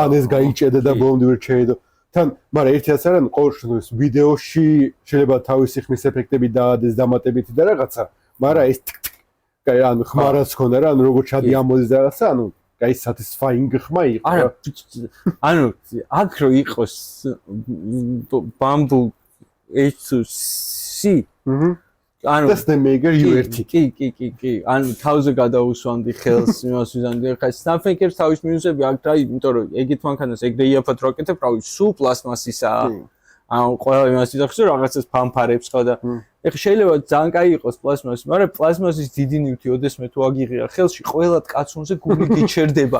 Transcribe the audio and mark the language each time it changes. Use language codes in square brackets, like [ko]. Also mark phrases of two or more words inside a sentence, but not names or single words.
[ka] ან ეს გაიჭედა და ბოლომდე ვერ შეედო. თან, მაგრამ ერთიაც არა, ყოველ შემთხვევაში ვიდეოში შეიძლება თავისი ხმის ეფექტები დაადეს დამატებითი და რაღაცა, მაგრამ ეს კაი ანუ ხმარაც ქონდა რა, ანუ როგორ ჩადი ამოდის რაღაცა, ანუ კაი satisfying ხმა იყო. არა, ანუ აქ რო იყოს bamboo H2C. [en] ანუ that's the maker URT. [ka] კი. ანუ თავზე გადაუსვამდი ხელს, იმას ვიზამდი. ხა Snapmaker-ს თავის მინუსები აქვს რა, იმიტომ რომ ეგეთ მანქანას ეგრე იაფად რო აკეთებ, რავი, სულ პლასმასისაა. ანუ ყველა იმას ვიზახს, რომ რაღაცას ფანფარებს ხო და ეხლა შეიძლება ძალიან კაი იყოს პლასმასი, მაგრამ პლასმასის დიდი ნივთი ოდესმე თუ აგიღია ხელში, ყველა კაცონზე გული გიჩერდება.